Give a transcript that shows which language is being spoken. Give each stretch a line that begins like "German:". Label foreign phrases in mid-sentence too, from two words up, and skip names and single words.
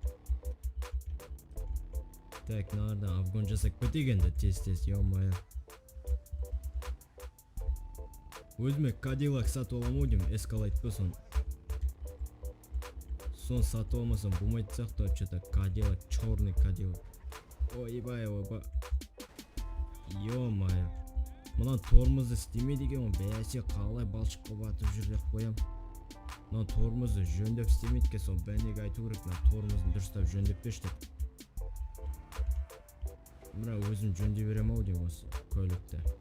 Kazakh: Так, мыналардан обгон жасап кетейік енді тез-тез, ё-моё. Өзіме Cadillac сатып аламын деймін, Escalade па сон. Сон сатып алмасам болмайды сияқты,
Russian: что-то Cadillac, черный Cadillac.
Kazakh: Ойбай, ойбай. Ё-моё. Мына тормозы істемейді екен, бәсе қалай балшыққа батып жүр деп қоям. Мына тормозы жөндеп істемейді екен, сон бәнеге айту керек, мына тормозын дұрыстап жөндеп берші деп. Мына өзім жөндей берем ау деймін осы көлікті.